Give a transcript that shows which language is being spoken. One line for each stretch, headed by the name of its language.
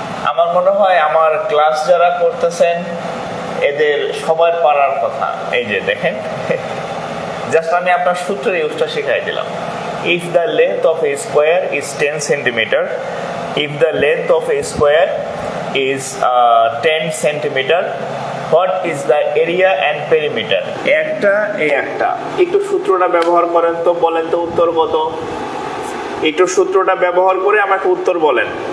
Bangla: আমার মনে হয় আমার ক্লাস যারা করতেছেন এদের সবার পারার কথা। এই যে দেখেন, জাস্ট আমি আপনার সূত্রের ইউজটা শিখাই দিলাম।
English: if the length of a square is 10 centimeter, if the length of a square is 10 centimeter, what is the area and perimeter?
Bangla: একটা একটু সূত্রটা ব্যবহার করেন তো, বলেন তো উত্তর কত? একটু সূত্রটা ব্যবহার করে আমাকে উত্তর বলেন।